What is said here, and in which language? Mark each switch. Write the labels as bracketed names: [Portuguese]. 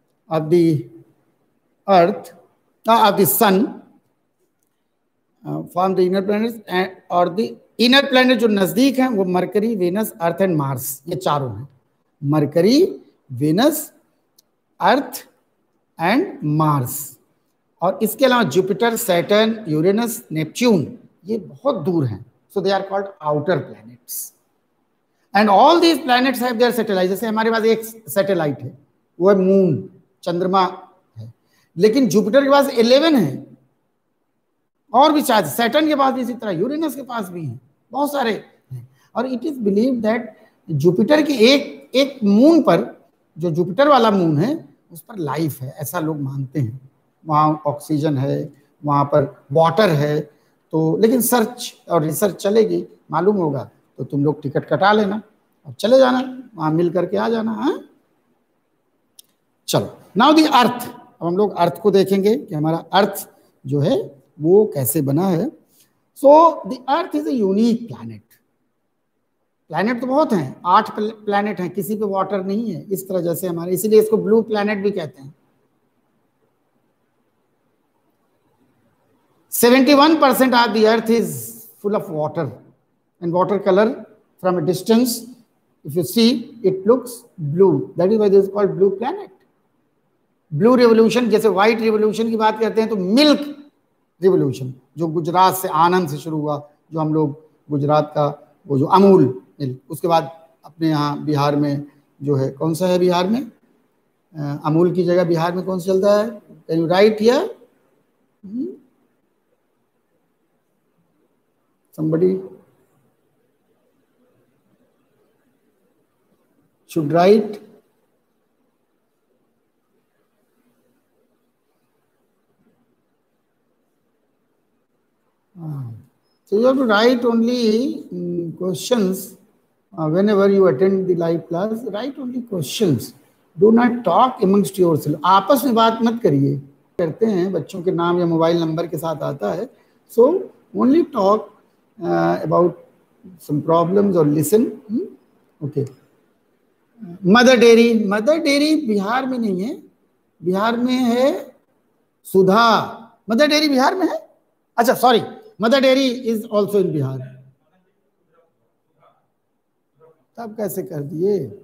[English] of the earth, of the sun, from the inner planets, और the inner planet [Hindi] जो नजदीक हैं वो [English] Mercury, Venus, Earth and Mars, [Hindi] ये चारों हैं, [English] Mercury, Venus, Earth and Mars. [Hindi] और इसके अलावा जुपिटर, सैटर्न, यूरेनस, नेपच्यून, ये बहुत दूर हैं। [English] So they are called outer planets and all these planets have their satellite. [Hindi] जैसे हमारे पास एक सैटेलाइट है, वो है मून, चंद्रमा है, लेकिन जुपिटर के पास 11 है, और भी शायद सैटर्न के पास भी इसी तरह, यूरेनस के पास भी हैं, बहुत सारे हैं। और [English] it is believe that [Hindi] Jupiter की एक मून पर, जो जुपिटर वाला मून है, उस पर लाइफ है, ऐसा लोग मानते हैं। वहाँ ऑक्सीजन है, वहाँ पर वाटर है। तो लेकिन सर्च और रिसर्च चलेगी, मालूम होगा तो तुम लोग टिकट कटा लेना और चले जाना, वहाँ मिल करके आ जाना। हाँ, चलो [English] Now the earth. [Hindi] अब हम लोग अर्थ को देखेंगे कि हमारा अर्थ जो है वो कैसे बना है। [English] So the earth is a unique planet. [Hindi] Planet तो बहुत हैं, 8 प्लैनेट हैं, किसी पे वाटर नहीं है इस तरह जैसे हमारे, इसीलिए इसको ब्लू प्लैनेट भी कहते हैं। [English] 71% of the earth is full of water, and water color from a distance, if you see, it looks blue. That is why this is called blue planet. [Hindi] Blue revolution, जैसे white revolution की बात करते हैं तो milk revolution जो गुजरात से, आनंद से शुरू हुआ, जो हम लोग गुजरात का वो जो अमूल मिल्क, उसके बाद अपने यहाँ बिहार में जो है, कौन सा है बिहार में, अमूल की जगह बिहार में कौन सा चलता है? [English] Can you write here? Somebody should write. So you have to write only questions whenever you attend the live class. Write only questions. Do not talk amongst yourself. [Hindi] आपस में बात मत करिए। करते हैं बच्चों के नाम या मोबाइल नंबर के साथ आता है। [English] So only talk about some problems or listen. Okay. [Hindi] Mother dairy, mother dairy Bihar में नहीं है, बिहार में है सुधा। मदर डेयरी बिहार में है? अच्छा [English] Sorry, Mother Dairy is also in Bihar. [Hindi] तब कैसे कर दिए?